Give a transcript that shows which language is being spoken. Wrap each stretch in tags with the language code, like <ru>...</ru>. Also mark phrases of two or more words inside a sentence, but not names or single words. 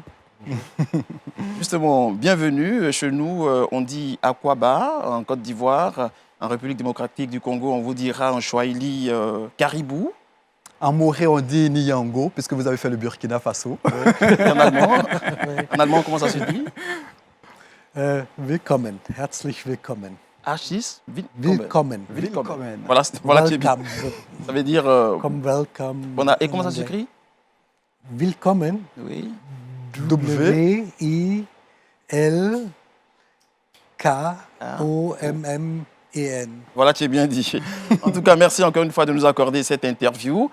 <fr>Justement, bienvenue chez nous. On dit Akwaba en Côte d'Ivoire, en République démocratique du Congo, on vous dira en Swahili caribou. En Moré, on dit Niyango, puisque vous avez fait le Burkina Faso. En allemand, comment ça se dit?</fr> <de>Willkommen, herzlich willkommen. H6, Willkommen. Willkommen.</de> <fr>Voilà qui est bien. Welcome. Ça veut dire... Comme welcome. Et comment ça s'écrit? Willkommen. Oui. W-I-L-K-O-M-M-E-N. Voilà, tu es bien dit. En tout cas, merci encore une fois de nous accorder cette interview.</fr>